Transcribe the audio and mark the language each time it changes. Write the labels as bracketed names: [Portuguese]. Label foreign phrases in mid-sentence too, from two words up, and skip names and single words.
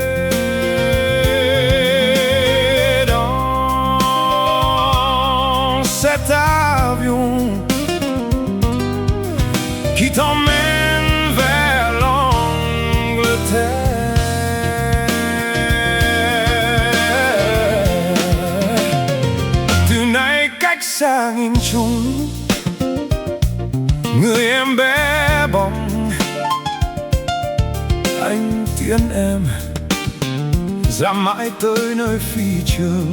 [French] Dans cet avion qui t'emmène vers l'Angleterre, [Vietnamese] tonight cách xa nghìn trùng, người em bé bỏng, anh tiễn em ra mãi tới nơi phi trường.